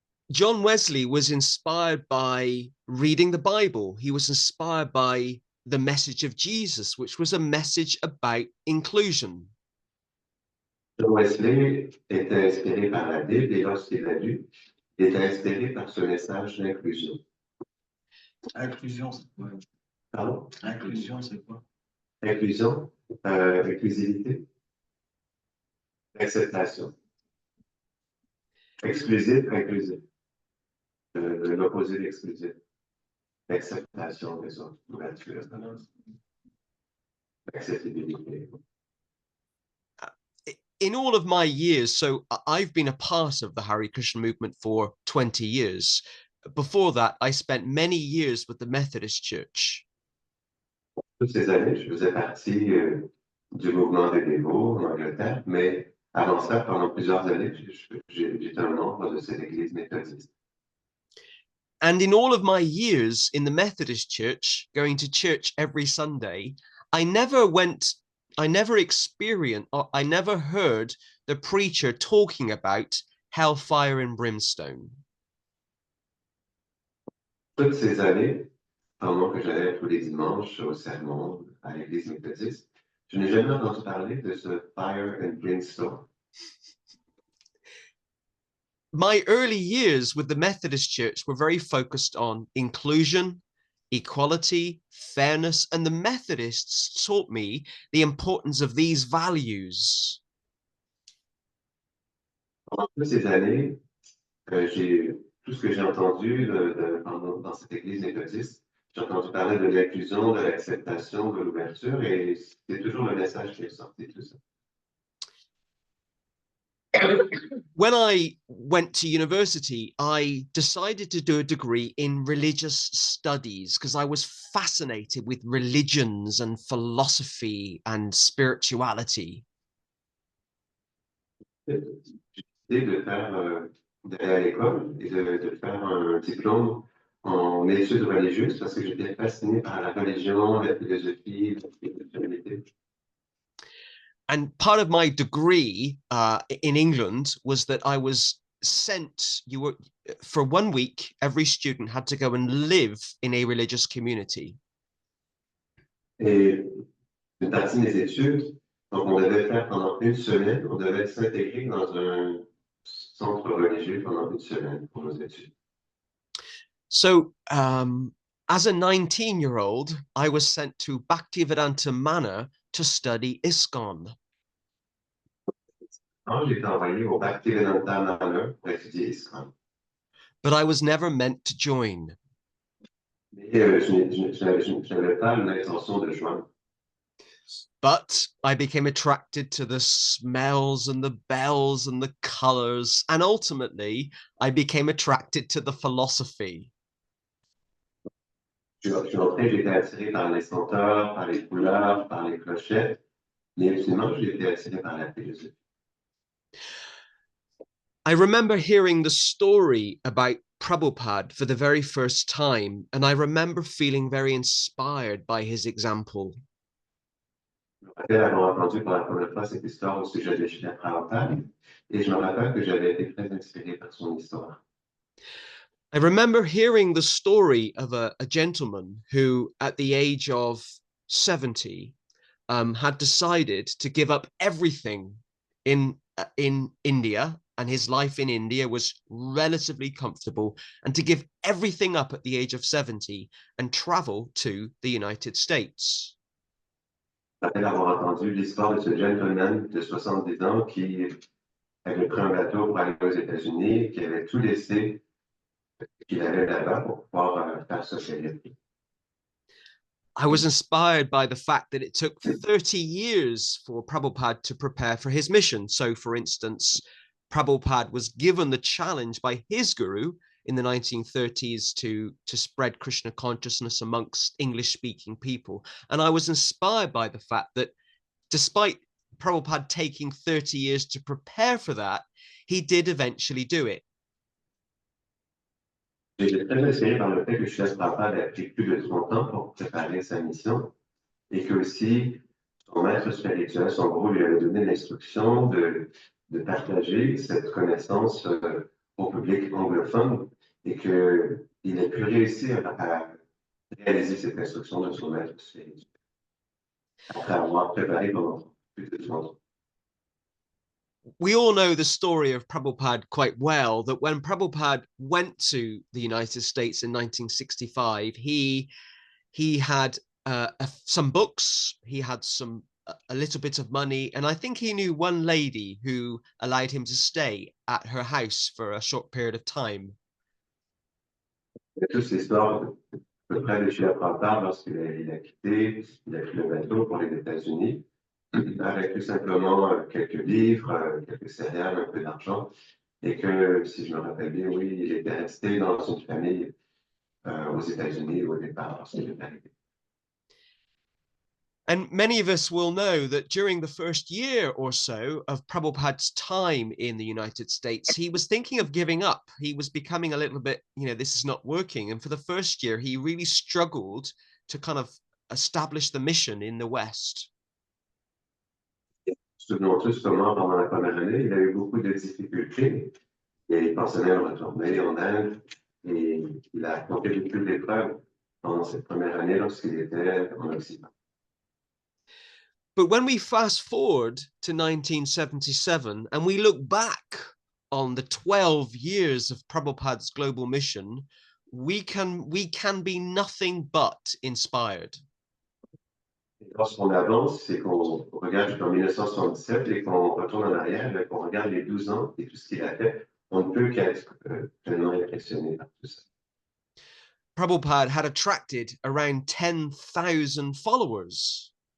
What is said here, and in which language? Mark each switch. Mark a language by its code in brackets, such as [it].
[en] John Wesley was inspired by reading the Bible. He was inspired by the message of Jesus, which was a message about inclusion. [fr] John Wesley était inspiré par la Bible et lorsqu'il l'a lu, il était inspiré par ce message d'inclusion. Inclusion, c'est quoi? Pardon? Inclusion, c'est quoi? Inclusion, inclusivité, acceptation. Exclusif, inclusif. L'opposé d'exclusif. Acceptation des autres, ouverture, acceptabilité. [en] In all of my years, so I've been a part of the Hare Krishna movement for 20 years. Before that, I spent many years with the Methodist Church. [fr] Toutes ces années, je faisais partie du mouvement des dévots en Angleterre, mais avant ça, pendant plusieurs années, j'étais un membre de cette église méthodiste. [en] And in all of my years in the Methodist Church, going to church every Sunday, I never went I never experienced, or I never heard the preacher talking about hellfire and brimstone. [fr] Toutes ces années, pendant que j'allais tous les dimanches au sermon à l'église méthodiste, je n'ai jamais entendu parler de ce [en] fire and brimstone. My early years with the Methodist Church were very focused on inclusion, equality, fairness, and the Methodists taught me the importance of these values. [fr] Pendant toutes ces années, tout ce que j'ai entendu dans cette église méthodiste, j'ai entendu parler de l'inclusion, de l'acceptation, de l'ouverture, et c'est toujours le message qui est sorti de tout ça. [en] When I went to university, I decided to do a degree in religious studies because I was fascinated with religions and philosophy and spirituality. [fr] J'ai décidé d'aller à l'école et de faire un diplôme en études religieuses parce que j'étais fasciné par la religion, la philosophie, la spiritualité. [en] And part of my degree in England was that I was sent, for 1 week, every student had to go and live in a religious community. [fr] Et une partie de mes études, donc on devait faire pendant une semaine, on devait s'intégrer dans un centre religieux pendant une semaine pour nos études. [en] So as a 19-year-old, I was sent to Bhaktivedanta Manor to study ISKCON. [fr] Alors, j'ai été envoyé au Bhaktivedanta Manor pour étudier ISKCON. [en] But I was never meant to join. [fr] Mais je n'avais pas l'intention de joindre. [en] But I became attracted to the smells and the bells and the colors, and ultimately I became attracted to the philosophy. [fr] Je suis entré, j'ai été attiré par les senteurs, par les couleurs, par les clochettes, mais ultimement, j'ai été attiré par la philosophie. [en] I remember hearing the story about Prabhupada for the very first time, and I remember feeling very inspired by his example. [fr] Je me rappelle avoir entendu pour la première fois cette histoire au sujet de Srila Prabhupada, et je me rappelle que j'avais été très inspiré par son histoire. [en] I remember hearing the story of a gentleman who, at the age of 70, had decided to give up everything in India, and his life in India was relatively comfortable, and to give everything up at the age of 70 and travel to the United States. [fr] Je me rappelle avoir entendu l'histoire de ce gentleman de 70 ans qui avait pris un bateau pour aller aux États-Unis, qui avait tout laissé qu'il avait là-bas pour pouvoir faire ce périple. [en] I was inspired by the fact that it took 30 years for Prabhupada to prepare for his mission. So, for instance, Prabhupada was given the challenge by his guru in the 1930s to spread Krishna consciousness amongst English-speaking people. And I was inspired by the fact that despite Prabhupada taking 30 years to prepare for that, he did eventually do it. [fr] J'ai été très inspiré par le fait que Srila Prabhupada a pris plus de 30 ans pour préparer sa mission et que aussi son maître spirituel, son guru, lui avait donné l'instruction de partager cette connaissance au public anglophone et qu'il a pu réussir à réaliser cette instruction de son maître spirituel après avoir préparé pendant plus de 30 ans. [en] We all know the story of Prabhupada quite well, that when Prabhupada went to the United States in 1965, he had some books, he had a little bit of money, and I think he knew one lady who allowed him to stay at her house for a short period of time. [fr] Toute cette histoire de près de Srila Prabhupada, lorsqu'il a quitté, il a pris le bateau pour les États-Unis, avec tout simplement quelques livres, quelques céréales, un peu d'argent, et que, si je me rappelle bien, oui, il était resté dans une famille aux États-Unis au départ lorsqu'il est arrivé. [en] And many of us will know that during the first year or so of Prabhupada's time in the United States, he was thinking of giving up. He was becoming a little bit, this is not working. And for the first year, he really struggled to kind of establish the mission in the West. [fr] Souvenons tous comment, pendant la première année, il a eu beaucoup de difficultés. Et il pensait même retourner en Inde. Et il a affronté beaucoup d'épreuves pendant cette première année lorsqu'il était en Occident. [en] But when we fast forward to 1977 and we look back on the 12 years of Prabhupada's global mission, we can be nothing but inspired. [fr] Et lorsqu'on avance, c'est qu'on regarde jusqu'en 1977 et qu'on retourne en arrière, et qu'on regarde les 12 ans et tout ce qu'il a fait, on ne peut qu'être pleinement impressionné par tout ça. [en] Prabhupada had attracted around 10,000 followers.